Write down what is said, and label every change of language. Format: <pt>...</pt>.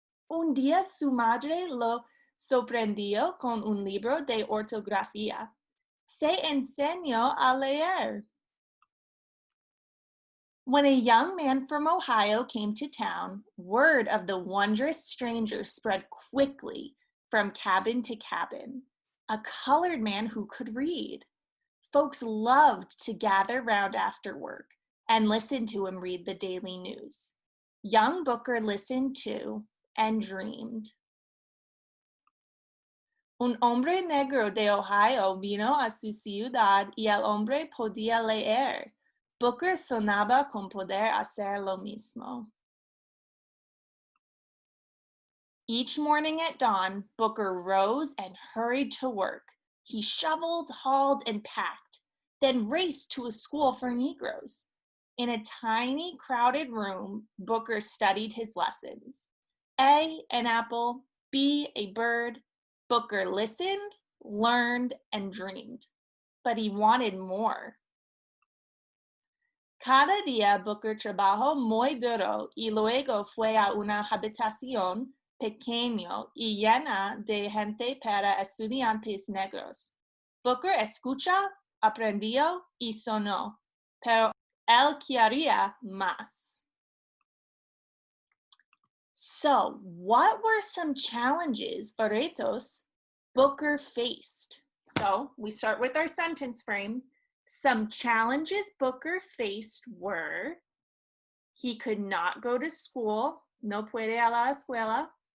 <es>Un día su madre lo sorprendió con un libro de ortografía. Se enseñó a leer.</es> <en>When a young man from Ohio came to town, word of the wondrous stranger spread quickly from cabin to cabin. A colored man who could read. Folks loved to gather round after work and listen to him read the daily news. Young Booker listened to and dreamed.</en> <es>Un hombre negro de Ohio vino a su ciudad y el hombre podía leer. Booker soñaba con poder hacer lo mismo.</es> <en>Each morning at dawn, Booker rose and hurried to work. He shoveled, hauled, and packed, then raced to a school for Negroes. In a tiny, crowded room, Booker studied his lessons. A, an apple. B, a bird. Booker listened, learned, and dreamed. But he wanted more.</en> <es>Cada día Booker trabajó muy duro y luego fue a una habitación pequeña y llena de gente para estudiantes negros. Booker escuchó, aprendió y sonó, pero él quería más.</es> <en>So, what were some challenges or retos Booker faced? So, we start with our sentence frame. Some challenges Booker faced were, he could not go to school,</en> <es>no puede ir a la escuela.</es>